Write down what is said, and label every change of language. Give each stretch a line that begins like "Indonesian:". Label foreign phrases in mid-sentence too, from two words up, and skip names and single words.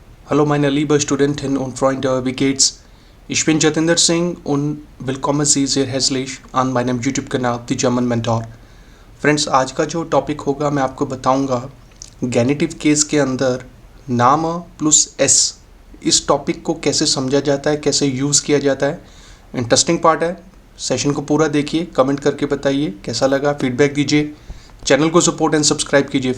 German: Hallo meine liebe Studentinnen und Freunde, wie geht's? Ich bin Jatinder Singh und willkommen Sie sehr herzlich an meinem YouTube-Kanal The German Mentor।
Hindi: फ्रेंड्स, आज का जो टॉपिक होगा मैं आपको बताऊंगा
English: genitive case
Hindi: के अंदर नाम प्लस एस, इस टॉपिक को कैसे समझा जाता है, कैसे यूज़ किया जाता है।
English: interesting part
Hindi: है, सेशन को पूरा देखिए, कमेंट करके बताइए कैसा लगा, फीडबैक दीजिए, चैनल को
English: support and subscribe
Hindi: कीजिए।